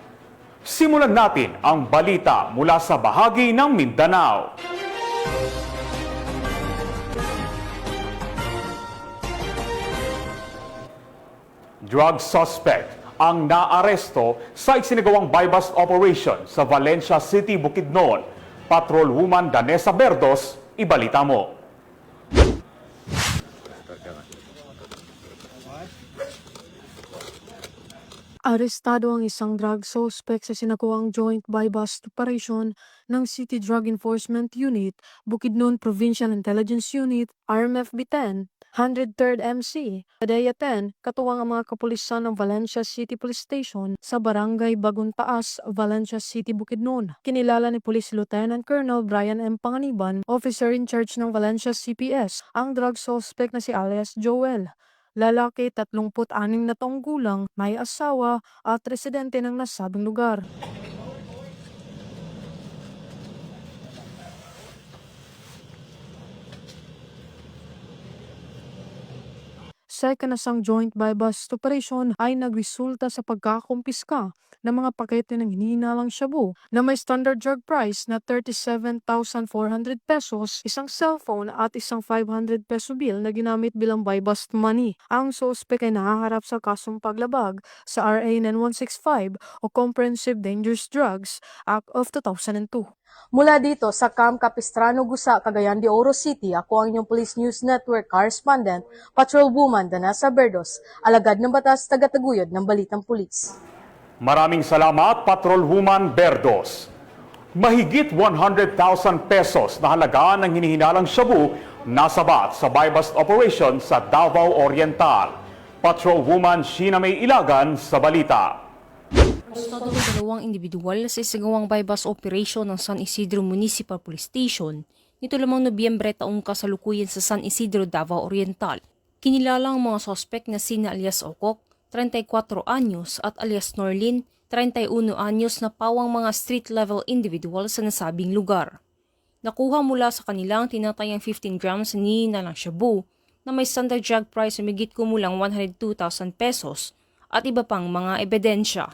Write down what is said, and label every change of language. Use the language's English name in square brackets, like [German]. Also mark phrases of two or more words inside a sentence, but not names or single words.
[Filipino] Simulan natin ang balita mula sa bahagi ng Mindanao. Drug suspect ang naaresto sa isinagawang [English] buy-bust operation [Filipino] sa Valencia City, Bukidnon. Patrolwoman Danessa Berdos, ibalita mo. Arestado ang isang drug suspect sa sinagawang [English] joint buy-bust operation [Filipino] ng City Drug Enforcement Unit, Bukidnon Provincial Intelligence Unit, RMFB-10, 103rd MC, Padilla 10, katuwang ang mga kapulisan ng Valencia City Police Station sa Barangay Bagong Taas, Valencia City, Bukidnon. Kinilala ni Police Lieutenant Colonel Brian M. Panganiban, [English] officer in charge [Filipino] ng Valencia CPS, ang drug suspect na si alias Joel. Lalaki, 36 na taong gulang, may asawa at residente ng nasabing lugar. Sa ikanasang [English] joint buy-bust operation [Filipino] ay nagresulta sa pagkakumpiska ng mga pakete ng hinihinalang shabu na may [English] standard drug price [Filipino] na 37,400 pesos, isang cellphone at isang 500 peso bill na ginamit bilang [English] buy-bust money. [Filipino] Ang suspect ay nakaharap sa kasong paglabag sa RA 9165 o Comprehensive Dangerous Drugs Act of 2002. Mula dito sa Camp Capistrano, Gusa, Cagayan de Oro City, ako ang inyong Police News Network correspondent, Patrolwoman Danessa Berdos, alagad ng batas, tagataguyod ng Balitang Pulis. Maraming salamat, Patrolwoman Berdos. Mahigit 100,000 pesos na halaga ng hinihinalang shabu nasabat sa [English] buy-bust operation [Filipino] sa Davao Oriental. Patrolwoman Sheena May Ilagan sa balita. Arestado ang dalawang individual sa isagawang buy-bust operation ng San Isidro Municipal Police Station nito lamang Nobyembre taong kasalukuyan sa San Isidro, Davao Oriental. Kinilala ang mga sospek na sina alias Okok, 34 anyos at alias Norlin, 31 anyos na pawang mga [English] street-level individual [Filipino] sa nasabing lugar. Nakuha mula sa kanilang tinatayang 15 grams ni nalang shabu na may [English] standard drug price [Filipino] na migit kumulang 102,000 pesos at iba pang mga ebidensya.